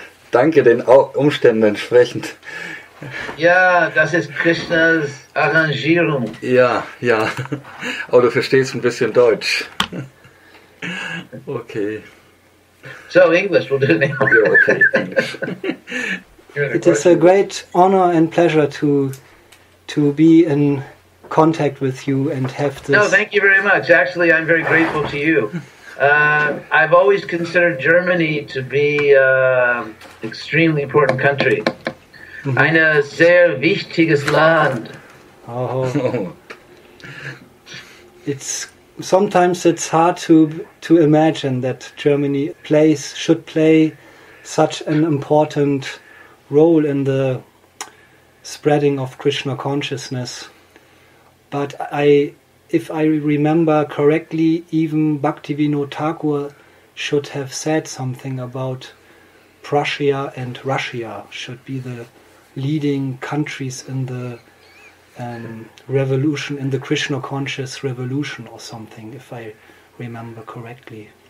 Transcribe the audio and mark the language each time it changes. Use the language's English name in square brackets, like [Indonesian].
[German] Danke den Umständen entsprechend. Ja, das ist Krishnas Arrangierung. Ja. Aber du verstehst ein bisschen Deutsch. Okay. [English] So, English, we'll do it now. [German] Ja, okay, Englisch. [English] It is a great honor and pleasure to be in contact with you and have this... No, thank you very much. Actually, I'm very grateful to you. I've always considered Germany to be an extremely important country. [German] Ein sehr wichtiges Land. Oh. [English] Sometimes it's hard to imagine that Germany should play such an important role in the spreading of Krishna consciousness. But if I remember correctly, even Bhaktivinoda Thakur should have said something about Prussia and Russia should be the leading countries in the revolution, in the Krishna conscious revolution or something, if I remember correctly.